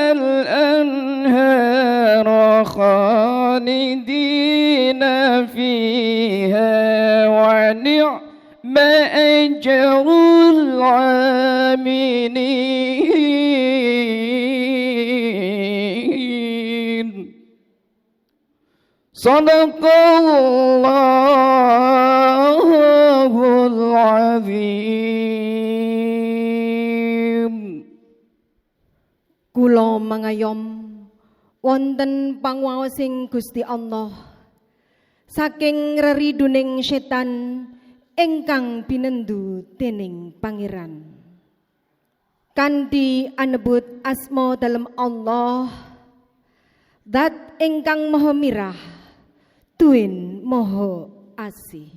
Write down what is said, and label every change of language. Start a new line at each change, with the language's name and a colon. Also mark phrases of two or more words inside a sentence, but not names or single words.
Arabic: الأنهار خالدين فيها ونعم أجر العاملين صدق الله العظيم.
Javanese: Kula mangayom wonten panguwaosing Gusti Allah saking reriduning setan ingkang binendu dening Pangeran. Kanthi anebut asma dalem Allah, Zat ingkang Maha Mirah, Tuwin Maha Asih.